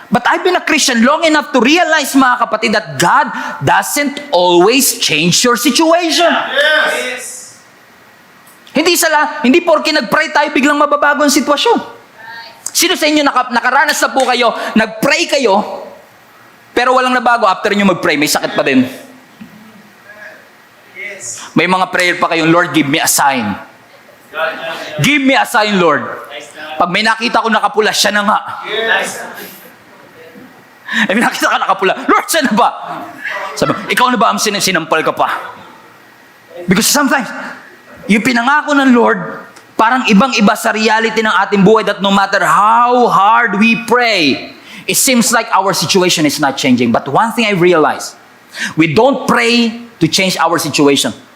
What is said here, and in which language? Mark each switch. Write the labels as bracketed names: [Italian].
[English] But I've been a Christian long enough to realize, mga kapatid, that God doesn't always change your situation. Yes. [Filipino] Hindi porke nag-pray tayo biglang mababago ang sitwasyon. Sino sa inyo nakaranas na po kayo, nag-pray kayo, pero walang nabago after nyo mag-pray, may sakit pa din. [English] Yes. [Filipino] May mga prayer pa kayong, [English] Lord, give me a sign. Give me a sign, Lord. [Filipino] Pag may nakita ko nakapula, siya na nga. [English] Yes. [Filipino] May nakita ka nakapula, Lord, siya na ba? Sabi, ikaw na ba ang sinampal ka pa? [English] Because sometimes, [Filipino] yung pinangako ng Lord, parang ibang-iba sa reality ng ating buhay [English] that no matter how hard we pray, it seems like our situation is not changing. But one thing I realized, we don't pray to change our situation.